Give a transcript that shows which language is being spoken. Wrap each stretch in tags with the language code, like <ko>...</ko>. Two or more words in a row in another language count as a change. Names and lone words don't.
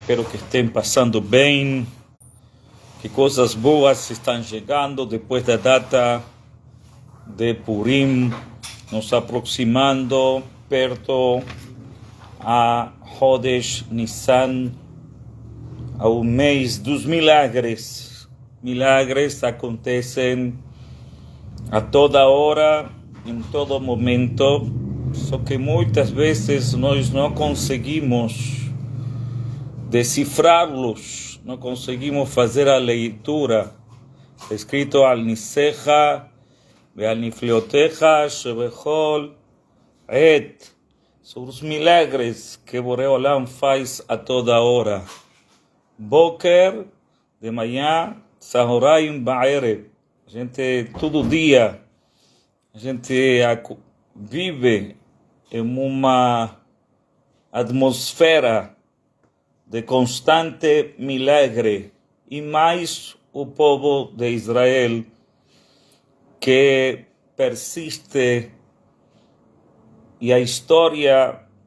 <pt>Espero que estén pasando bem, que coisas boas estão chegando depois da data de Purim, nos aproximando perto a Chodesh Nissan, ao mês dos milagres. Milagres acontecem a toda hora, em todo momento, só que muitas vezes nós não conseguimos decifrá-los, não conseguimos fazer a leitura. Está escrito</pt> <he>al nisecha ve'al nifliotecha shebechol et,</he> <pt>sobre os milagres que Boré Olam faz a toda hora.</pt> <he>Boker,</he> <pt>de manhã,</pt> <he>Sahoraim ba'erev.</he> <pt>A gente, todo dia, a gente vive em uma atmosfera de constante milagre, e mais o povo de Israel que persiste, e a história</pt>